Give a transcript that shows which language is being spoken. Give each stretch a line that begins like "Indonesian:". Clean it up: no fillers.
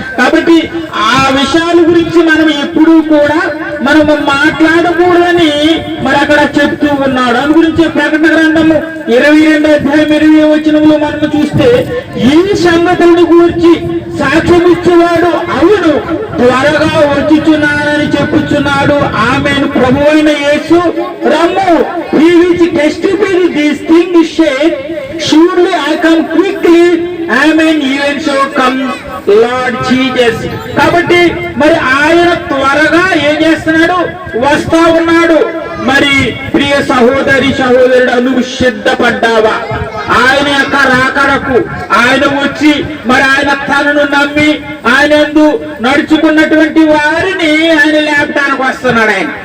Telugu: కాబట్టి ఆ విషయాల గురించి మనం ఎప్పుడూ కూడా మనము మాట్లాడకూడదని మరి అక్కడ చెప్తూ ఉన్నాడు. అందు గురించి ప్రకటన గ్రంథము 22వ అధ్యాయం 20వ వచనంలో మనము చూస్తే, ఈ సంగతులను గురించి సాక్ష్యం ఇచ్చేవాడు అవును త్వరగా వచ్చుచున్నానని చెప్పుచున్నాడు. ఆమేన్. ప్రభువైన యేసు రమ్ము.
English: He which testified these things said, surely I come quickly. Amen. Even so come Lord Jesus.
Telugu: కాబట్టి మరి ఆయన త్వరగా ఏం చేస్తున్నాడు? వస్తా ఉన్నాడు. మరి ప్రియ సహోదరి సహోదరుడు, నువ్వు సిద్ధపడ్డావా? ఆయన యొక్క రాకడకు, ఆయన వచ్చి మరి ఆయన తనను నమ్మి ఆయనందు నడుచుకున్నటువంటి వారిని ఆయన లేపడానికి వస్తున్నాడు.